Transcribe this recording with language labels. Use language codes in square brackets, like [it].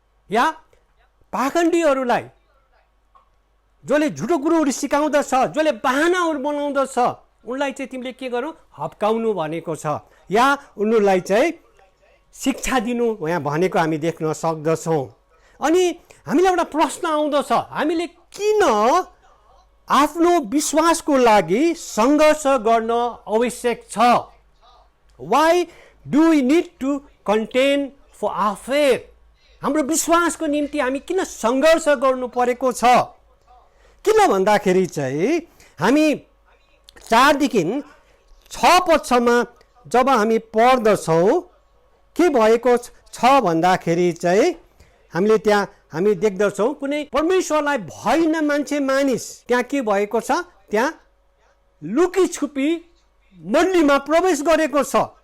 [ne] या पाखण्डीहरूलाई जसले झुटो कुरोहरू सिकाउँदछ, जसले बहानाहरू बनाउँदछ उनलाई चाहिँ तिमीले के गर्नु, हप्काउनु भनेको छ, या उनीहरूलाई चाहिँ शिक्षा दिनु यहाँ भनेको हामी देख्न सक्दछौँ। अनि हामीलाई एउटा प्रश्न आउँदछ, हामीले किन आफ्नो विश्वासको लागि सङ्घर्ष गर्न आवश्यक छ? [en] Why do we need to contend for our faith? [ne] हाम्रो विश्वासको निम्ति हामी किन सङ्घर्ष गर्नु परेको छ? किन भन्दाखेरि चाहिँ हामी 4 देखि 6 पदसम्म जब हामी पढ्दछौँ के भएको छ भन्दाखेरि चाहिँ हामीले त्यहाँ हामी देख्दछौँ कुनै परमेश्वरलाई भय न मान्छे मानिस त्यहाँ के भएको छ, त्यहाँ लुकी छुपी मण्डलीमा प्रवेश गरेको छ।